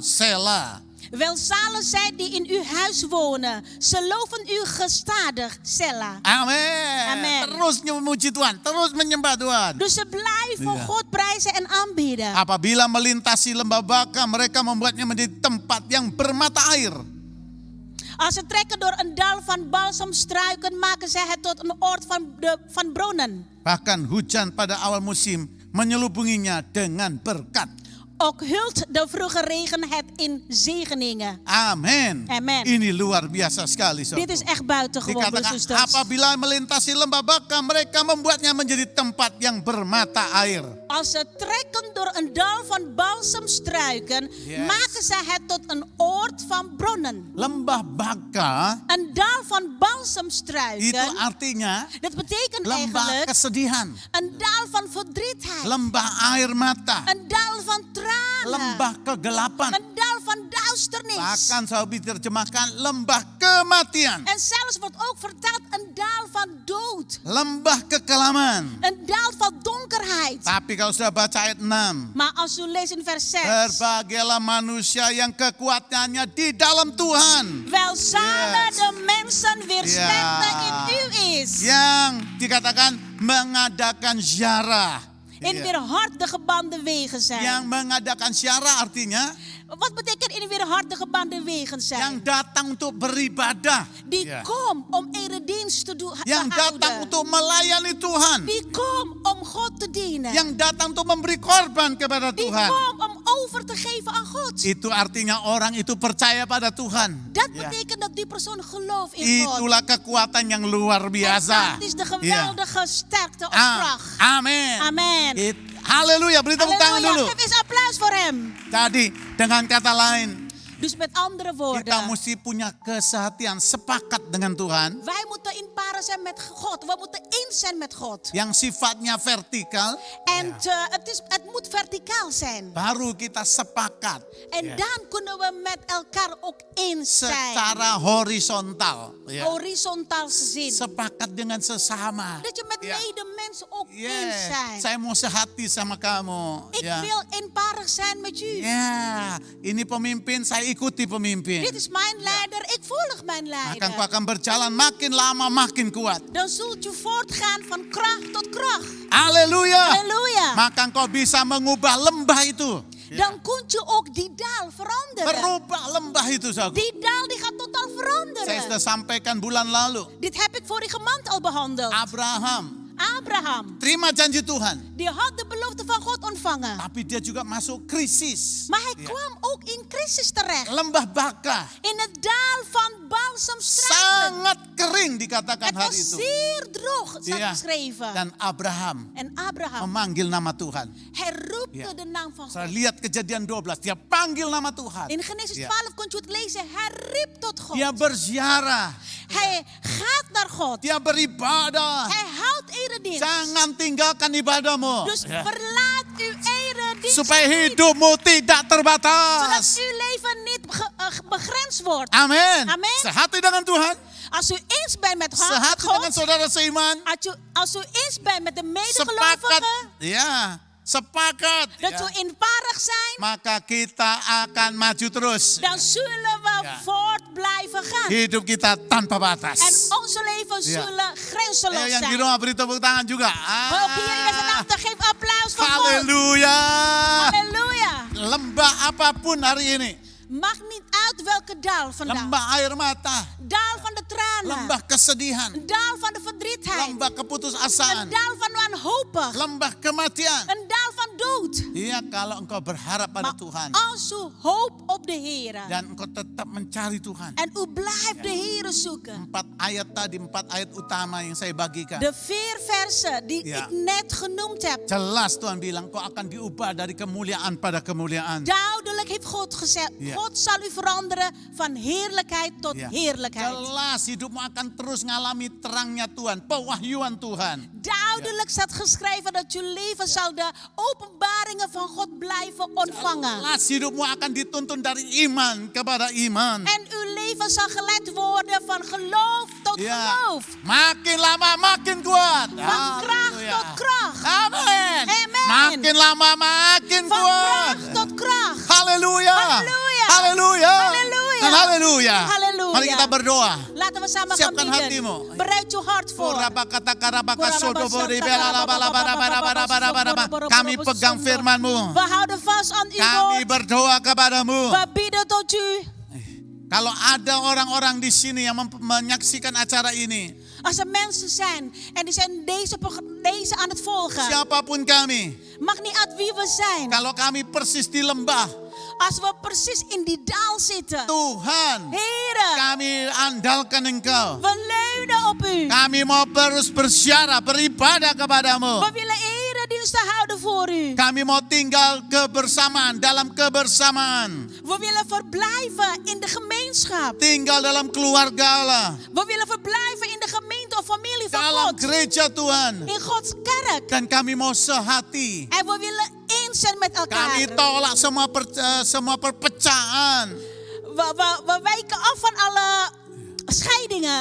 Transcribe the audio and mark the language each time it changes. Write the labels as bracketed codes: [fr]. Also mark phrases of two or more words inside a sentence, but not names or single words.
[nl] Selah. Welzalig zij die in uw huis wonen. Ze loven u gestadig, Selah. [id] Amin. Amin. Terus memuji Tuhan, terus menyembah Tuhan. [nl] Dus ze blijven Ja. God prijzen en aanbieden. [id] Apabila melintasi lembah Baka, mereka membuatnya menjadi tempat yang bermata air. [nl] Als ze trekken door een dal van balsemstruiken, maken zij het tot een oord van bronnen. [id] Bahkan hujan pada awal musim menyelubunginya dengan berkat. [nl] Ook hult de vroege regen het in zegeningen. [id] Amin. [nl] Amen. [id] Ini luar biasa sekali. [nl] Dit is [id] saudara. [nl] echt buitengewoon, broers en [id] Dikatakan [nl] zusters. [id] apabila melintasi lembah Baka, mereka membuatnya menjadi tempat yang bermata air. [nl] Als ze trekken door een dal van balsemstruiken, Yes. maken zij het tot een oord van bronnen. [id] Lembah Baka [nl] Een dal van [id] itu [nl] balsemstruiken, [id] artinya [nl] dat betekent [id] lembah [nl] eigenlijk [id] kesedihan, [nl] een dal van verdrietheid. [id] lembah air mata, [nl] Een dal van tranen. [id] lembah kegelapan. [nl] Een dal van duisternis. [id] Bahkan saya diterjemahkan lembah kematian, [nl] En zelfs wordt ook vertaald een dal van dood. [id] lembah kekelaman. [nl] Een dal van donkerheid. [id] Tapi kalau sudah baca ayat 6, [nl] Maar als u leest in vers 6. [id] berbahagialah manusia yang kekuatannya di dalam Tuhan. [nl] Welzalig Yes. de mensen weer Ja. sterkte in u is. [id] Yang dikatakan mengadakan ziarah. [nl] In [id] Iya. [nl] weer hard de gebande wegen zijn. [id] Yang mengadakan ziarah artinya [nl] Wat betekent in weer hard de gebande wegen zijn? [id] yang datang untuk beribadah. [nl] Die [id] Iya. [nl] kom om eredienst te doen. [id] Yang datang untuk melayani Tuhan. [nl] Die kom om God te dienen. [id] Yang datang untuk memberi korban kepada [nl] Die [id] Tuhan. [nl] kom om over te geven aan God. [id] Itu artinya orang itu percaya pada Tuhan. [nl] Dat [id] Ya. [nl] betekent dat die persoon gelooft in God. [id] Itulah kekuatan yang luar [nl] En [id] biasa. [nl] dat is de [id] Ya. [nl] geweldige sterkte of kracht. [id] Amin. [nl] Amen. [id] Haleluya, beri tepuk tangan dulu. [nl] Halleluja, geef eens applaus voor hem. [id] Jadi dengan kata lain, [nl] Dus met andere [id] kita [nl] woorden, [id] mesti punya kesehatian sepakat dengan Tuhan. [nl] wij moeten in paren zijn met God. We moeten eens zijn met God. [id] Yang sifatnya vertikal, [nl] En het moet verticaal zijn. [id] baru kita sepakat [nl] En dan kunnen we met elkaar ook eens zijn. [id] secara horizontal. Ya. [nl] Horizontaal gezien. [id] Sepakat dengan sesama. [nl] Dat je met Ja. medemensen ook eens Yes. zijn. [id] Saya mau sehati sama kamu. [nl] Ik [id] Ya. [nl] wil eenparig zijn met u. [id] Ya, ini pemimpin, saya ikuti pemimpin. [nl] Dit is mijn leider, ik volg mijn [id] Maka engkau [nl] leider. [id] akan berjalan makin lama makin kuat. [nl] Dan zult u voortgaan van kracht tot kracht. [id] Haleluya. [nl] Halleluja. [id] Maka engkau bisa mengubah lembah itu. [nl] Dan kunt u ook die daal veranderen. [id] Berubah lembah itu, saudara. [nl] Die daal die gaat totaal [id] Saya [nl] veranderen. [id] sudah sampaikan bulan lalu. [nl] Dit heb ik vorige maand al behandeld. [id] Abraham, Terima janji Tuhan. [nl] die had de belofte van God ontvangen. [id] Tapi dia juga masuk krisis. [nl] Maar hij Ja. kwam ook in crisis terecht. [id] Lembah Baka. [nl] In het daal van balsemstruiken. [id] Sangat kering dikatakan [nl] Het [id] hari [nl] was [id] itu. [nl] zeer droog, staat Ja. geschreven. [id] Dan Abraham [nl] En Abraham, [id] memanggil nama Tuhan. [nl] hij roepte Ja. de naam van [id] Saya [nl] God. [id] lihat Kejadian 12. Dia panggil nama Tuhan. [nl] In Genesis Ja. 12 kunt u het lezen. Hij riep tot God. [id] Dia berziarah. [nl] Hij gaat naar God. [id] Dia beribadah. [nl] Hij houdt eredienst. [id] Jangan tinggalkan ibadahmu. [nl] Dus [id] Ya. [nl] verlaat uw eredienst [id] Supaya [nl] niet. [id] hidupmu tidak [nl] Zodat [id] terbatas. [nl] uw leven niet begrensd wordt. [id] Amin. Amin. Sehati dengan Tuhan. [nl] Als u eens bent met [id] Sehati dengan [nl] God. [id] saudara seiman. [nl] Als u eens bent met de [id] Sepakat. [nl] medegelovigen. [id] Ya. Sepakat. [nl] Dat [id] Ya. [nl] we eenparig zijn. [id] Maka kita akan maju terus. [nl] Dan zullen we Ja. voort blijven gaan. [id] Hidup kita tanpa batas. [nl] En onze leven Ja. zullen grenzeloos [id] Yang di [nl] zijn. [id] rumah beri tepuk tangan juga. [nl] Ook hier in deze nacht, geef applaus voor God. [id] Haleluya. [nl] Halleluja. [id] Lembah apapun hari ini. [nl] Maakt niet uit welke daal vandaag. [id] Lembah air mata. [nl] Daal van de tranen. [id] Lembah kesedihan. [nl] Een daal van de verdrietheid. [id] Lembah [nl] Een [id] keputusasaan. [nl] daal van wanhopig. [id] Lembah kematian. [nl] Een daal van dood. [id] Iya, kalau engkau berharap pada [nl] Maar [id] Tuhan. [nl] als u hoopt op de Heer. [id] Dan engkau tetap mencari Tuhan. [nl] En u blijft de Heer zoeken. [id] 4 ayat tadi, 4 ayat utama yang saya bagikan. [nl] De 4 versen die Ja. ik net genoemd heb. [id] Jelas Tuhan bilang, kau akan diubah dari kemuliaan pada kemuliaan. [nl] Duidelijk heeft God gezegd. Ja. God zal u veranderen van heerlijkheid tot [id] Ya. [nl] heerlijkheid. [id] Jelas hidupmu akan terus ngalami terangnya Tuhan, pewahyuan Tuhan. [nl] Duidelijk staat geschreven dat uw leven zal de openbaringen van God blijven ontvangen. [id] Jelas hidupmu akan dituntun dari iman kepada iman. [nl] En uw leven zal geleid worden van geloof tot [id] Ya, [nl] geloof. [id] makin lama makin kuat. [nl] Van kracht [id] Haleluya. [nl] tot kracht. [id] Amin. [nl] Amen. [id] Makin lama makin [nl] Van [id] kuat. [nl] kracht tot kracht. [id] Haleluya. Haleluya. Haleluya. Haleluya. Dan haleluya. Haleluya. Mari kita berdoa. [nl] Laten we samen gaan [id] Siapkan [nl] bidden. [id] hatimu. [nl] Bereid uw hart voor. [id] Kami pegang firman-Mu. [nl] We houden vast aan uw [id] Kami [nl] woord. [id] berdoa kepadamu. [nl] We bidden tot u. [id] Kalau ada orang-orang di sini yang menyaksikan acara ini, [nl] Als er mensen zijn en die zijn deze aan het volgen. [id] siapapun kami, [nl] Maakt niet uit wie we zijn. [id] kalau kami persis di lembah, [nl] Als we precies in die daal zitten. [id] Tuhan, [nl] Heren, [id] kami andalkan Engkau. [nl] we leunen op u. [id] Kami mau terus bersyarah, beribadah kepadamu. [nl] We willen erediensten houden voor u. [id] Kami mau tinggal kebersamaan, dalam kebersamaan. [nl] We willen verblijven in de gemeenschap. [id] Tinggal dalam keluarga Allah. [nl] We willen verblijven in de gemeente of familie van [id] Dalam [nl] God. [id] gereja Tuhan. [nl] In Gods kerk. [id] Dan kami mau sehati. [nl] En we willen eens zijn met elkaar. [id] Kami tolak semua perpecahan. [nl] We wijken af van alle scheidingen.